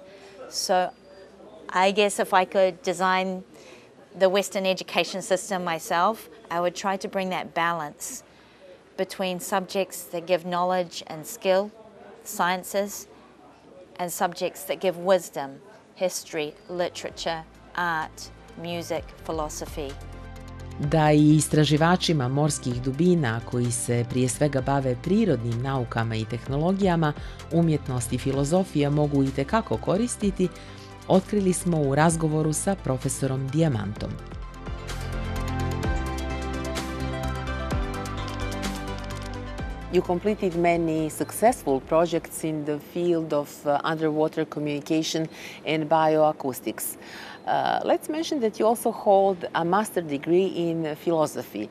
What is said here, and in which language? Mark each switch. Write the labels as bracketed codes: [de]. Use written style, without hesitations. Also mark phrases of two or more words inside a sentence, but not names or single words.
[en] So I guess if I could design the Western education system myself, I would try to bring that balance between subjects that give knowledge and skill, sciences, and subjects that give wisdom, history, literature, art, music, philosophy. [bs] Da i istraživačima morskih dubina, koji se prije svega bave prirodnim naukama i tehnologijama, umjetnost i filozofija mogu itekako koristiti, otkrili smo u razgovoru sa profesorom Dijamantom. [en] You completed many successful projects in the field of underwater communication and bioacoustics. Let's mention that you also hold a master degree in philosophy.